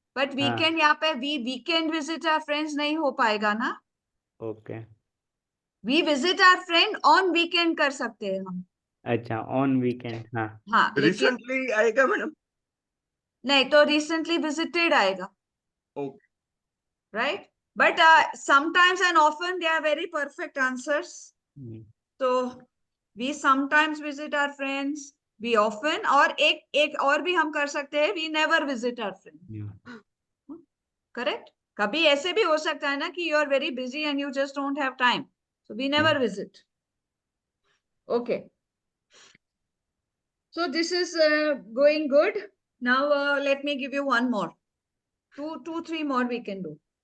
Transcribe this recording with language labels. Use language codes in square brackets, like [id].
[hi] But weekend यहाँ पे [en] weekend visit our friends [hi] नहीं हो पाएगा ना. [en] Okay. We visit our friend on weekend [hi] कर सकते हैं हम. [en] अच्छा, on weekend. [hi] हाँ. हाँ, लेकिन રિસન્ટલી આएगा मैडम? नहीं तो recently visited आएगा. [en] Okay. Right? But sometimes and often they are very perfect answers. So we sometimes visit our friends. We often, [hi] और एक और भी हम कर सकते हैं. [en] We never visit our friends. Correct? [hi] कभी ऐसे भी हो सकता है ना कि [en] you are very busy and you just don't have time. So we never visit. Okay. So this is going good. Now let me give you one more. 3 more we can do.